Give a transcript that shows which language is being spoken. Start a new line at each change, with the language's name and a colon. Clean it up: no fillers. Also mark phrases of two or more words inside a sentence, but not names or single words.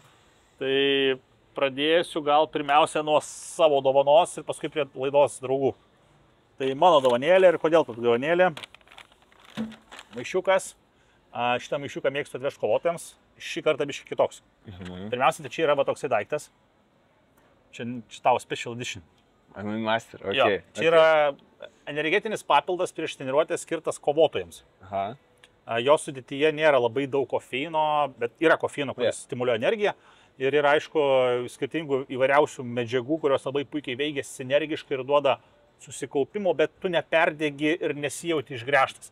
Lithuanian: Tai pradėsiu gal pirmiausia nuo savo dovanos ir paskui prie laidos draugų. Tai mano dovanėlė ir kodėl ta dovanėlė. Maišiukas. Šitą maišiuką mėgstu atvežti kovotojams. Šį kartą biškai kitoks. Pirmiausia, tai čia yra toksai daiktas. Čia tavo
English: special edition.
Lithuanian: Master, ok. Jo, čia yra energetinis papildas prieš treniruotę skirtas kovotojams. Jo sudėtyje nėra labai daug kofeino, bet yra kofeino, kuris stimuliuoja energiją. Ir yra, aišku, skirtingų įvairiausių medžiagų, kurios labai puikiai veikia sinergiškai ir duoda susikaupimo, bet tu neperdegi ir nesijauti išgręžtas.